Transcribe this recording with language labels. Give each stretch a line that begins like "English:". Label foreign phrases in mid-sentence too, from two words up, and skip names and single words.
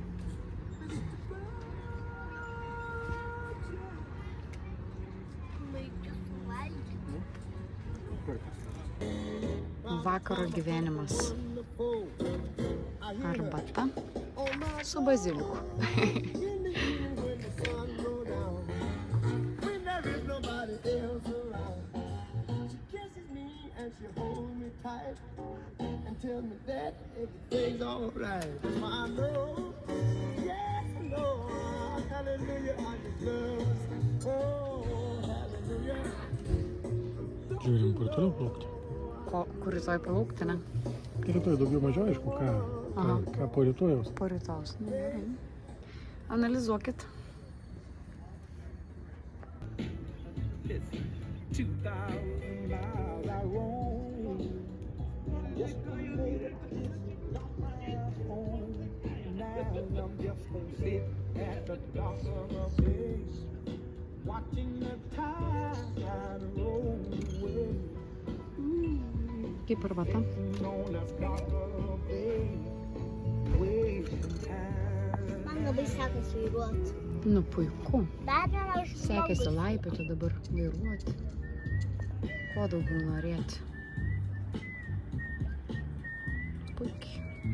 Lithuanian: Vakaro gyvenimas. Arbata su baziliku.
English: Tell me that everything's alright. I know, yes, I know. Hallelujah, I just love. Oh, hallelujah.
Lithuanian: Žiūrim, kur toliau plaukti. Kur rytoj palaukti, ne? Rytoj daugiau mažiau aišku, ką po rytojaus. Po rytojus. Nu, gerai. Analizuokit.
English: 2,000 miles I roam. Just to make it home. Now I'm just gonna sit at the dock of a bay, watching the tide roll away.
Lithuanian: Kaip arbata?
English: On the dock of a bay, wasting time.
Lithuanian: Man labai sekasi vairuoti. Nu, puiku. Dar vienas Sekėsi laipioti dabar, vairuoti. Ko daugiau norėti? puikiai.